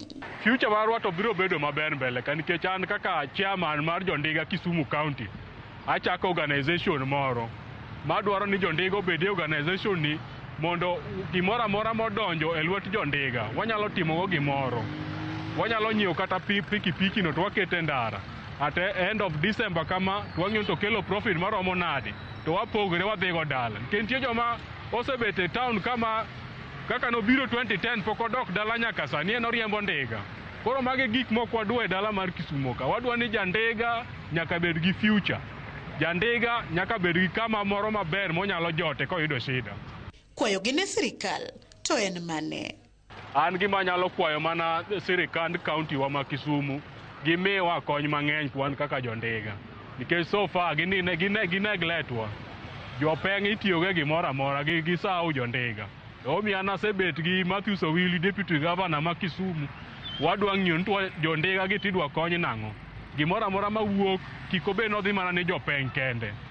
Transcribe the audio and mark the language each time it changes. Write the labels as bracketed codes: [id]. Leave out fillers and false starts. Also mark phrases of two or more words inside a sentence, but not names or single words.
[luo] Future marwa to biro bedo maber mbele nikech an kaka chairman mar jondiga Kisumu County achako organization moro madwaro ni jondiga obed e organization ni mondo gimoro amora modonjo e lwet jondiga wanyalo timogo gimoro. Wanyalo nyiewo kata pikipiki no to wakete ndara. [en] At the end of December [luo] kama wang'yo to kelo profit maromo nade to wapogre wadhigo dala. Kentie joma osebet e town kama kaka nobiro 2010 pok odok dala nyaka sani en oriembo ndiga. Koro mage gik moko wadwa e dala mar Kisumu ka. Wadwa ni jandiga nyaka bed gi future. Jandiga nyaka bed gi kama moro maber monyalo jote koyudo shida. Kwayo gi ne sirikal to en mane? An gima nyalo kwayo mana sirikand county wa ma Kisumu gimiwa kony mang'eny kwan kaka jondiga. Nikech [en] so far [luo] ginegletwa. Jopeng' itiyoge gimoro amora gi sawo jondiga. Omiyo an asebet gi Matthews Owili, [en] Deputy Governor [luo] ma Kisumu. Wadwa ng'iyo ni jondiga gi tidwa kony nang'o. Gimoro amora mawuok kik obed nodhi mana ni jopeng' kende.